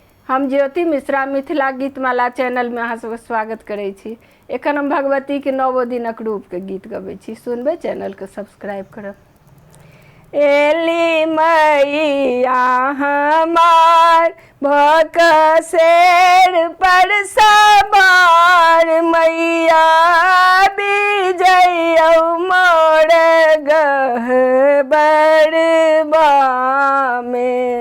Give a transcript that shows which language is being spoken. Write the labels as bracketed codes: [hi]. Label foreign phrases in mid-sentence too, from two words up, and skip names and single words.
[mai] हम ज्योति मिश्रा मिथिला गीतमाला चैनल में अहाँ सबके स्वागत करै छी। एखन हम भगवती के 9 दिनक रूप के गीत गबै छी, सुनबै, चैनल के सब्सक्राइब करब। [bho] एली मैया हमार भकसेर पर सवार, मैया विजय मोर गहबरबा में।